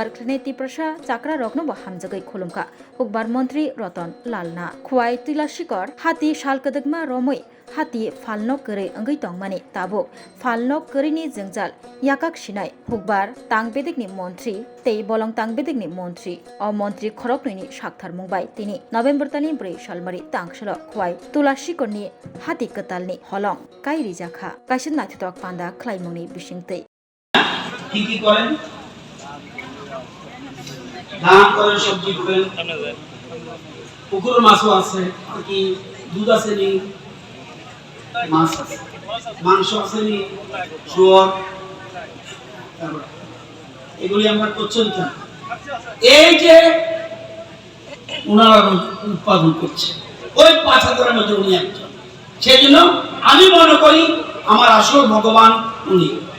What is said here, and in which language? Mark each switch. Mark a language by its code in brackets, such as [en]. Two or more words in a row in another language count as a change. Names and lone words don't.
[trp] क्लिनेति प्रसा चाक्रा रग्नबो हामजगै खुलुमका हुकबार मन्त्रि रतन लालना खुवाय तुलासिकर हाति साल कदगमा रमै हाति फालनो करे अंगै तंगमानि ताबो फालनो करेनि जंजाल याकाक सिनाय हुकबार तांबेदिकनि मन्त्रि तै बलं तांबेदिकनि मन्त्रि अ मन्त्रि खरगनैनि साक्थार मुंबाय तिनि नभेम्बर तानि 4 सालमारि तांसल खुवाय तुलासिकरनि हाति कतालनि हलं काय रिजाखा कासिन नाथुतक पान्दा ख्लाइमुनि बिसिंतै [bn] কি কি করেন ধান করেন সবজি করেন পুকুরের মাছও আছে কি দুধ আছে নি মাছ আছে মাংস আছে নি শুয়োর এগুলি আমরা প্রচলিত এই যে ওনারা উৎপাদন করছে ওই ৫,০০০-এর মধ্যে উনি একজন সেই জন্য আমি মনে করি আমার আসল ভগবান উনি